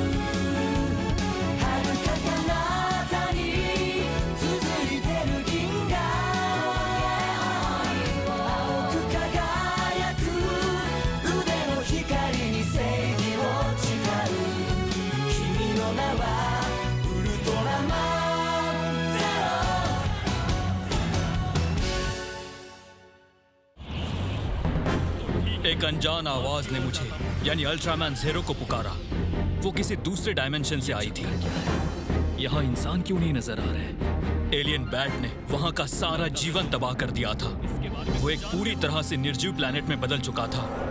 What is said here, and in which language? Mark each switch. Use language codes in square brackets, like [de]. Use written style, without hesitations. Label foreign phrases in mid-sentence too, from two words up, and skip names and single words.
[ja] 遥か彼方に続いてる銀河青く輝く腕の光に正義を誓う。君の名はウルトラマンゼロ。 [hi] एक अनजान आवाज ने मुझे यानी अल्ट्रामैन ज़ीरो को पुकारा। वो किसी दूसरे डायमेंशन से आई थी। यहाँ इंसान क्यों नहीं नजर आ रहे? एलियन बैट ने वहां का सारा जीवन तबाह कर दिया था। वो एक पूरी तरह से निर्जीव प्लेनेट में बदल चुका था।